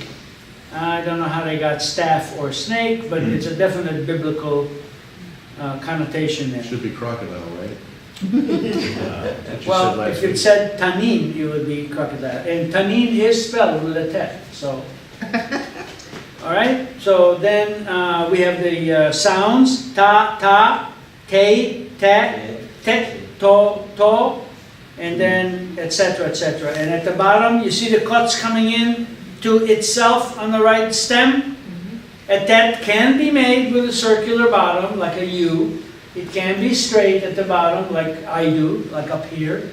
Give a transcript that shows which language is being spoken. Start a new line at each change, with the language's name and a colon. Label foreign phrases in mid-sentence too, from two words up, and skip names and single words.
English: I don't know how they got staff or snake, but it's a definite biblical connotation there. Should be crocodile, right? Well, if it said tanin, it would be crocodile. And tanin is spelled with a tet, so. All right, so then we have the sounds, ta, te, tet, to, and then etc., etc. And at the bottom, you see the cuts coming in to itself on the right stem. A tet can be made with a circular bottom, like a U. It can be straight at the bottom, like I do, like up here.